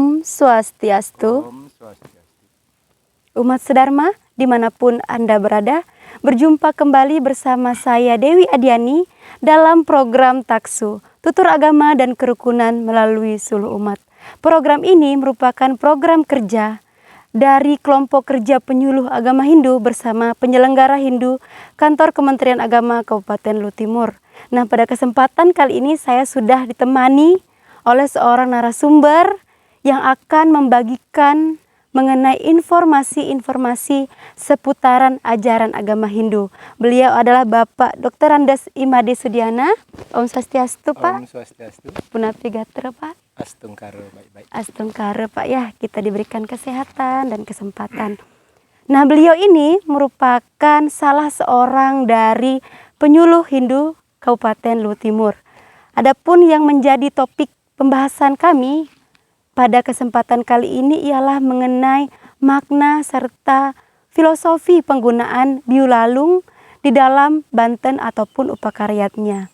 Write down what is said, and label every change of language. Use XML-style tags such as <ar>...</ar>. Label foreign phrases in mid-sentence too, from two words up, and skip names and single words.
<id>Swastiastu. Om Swastiastu. Umat Sedharma, dimanapun Anda berada, berjumpa kembali bersama saya Dewi Adiani dalam program Taksu, Tutur Agama dan Kerukunan melalui Suluh Umat. Program ini merupakan program kerja dari kelompok kerja penyuluh agama Hindu bersama penyelenggara Hindu Kantor Kementerian Agama Kabupaten Luhut Timur. Nah, pada kesempatan kali ini saya sudah ditemani oleh seorang narasumber yang akan membagikan mengenai informasi-informasi seputaran ajaran agama Hindu. Beliau adalah Bapak Dr. Andes Imade Sudiana. Om Swastiastu, Pak. Om Swastiastu.</id> <ban>Punapi Gatra, Pak.</ban> <id>Astungkaro, baik-baik. Astungkaro, Pak, ya. Kita diberikan kesehatan dan kesempatan. Nah, beliau ini merupakan salah seorang dari penyuluh Hindu Kabupaten Luhut Timur. Adapun yang menjadi topik pembahasan kami pada kesempatan kali ini ialah mengenai makna serta filosofi penggunaan biulalung di dalam banten ataupun upakaryatnya.</id>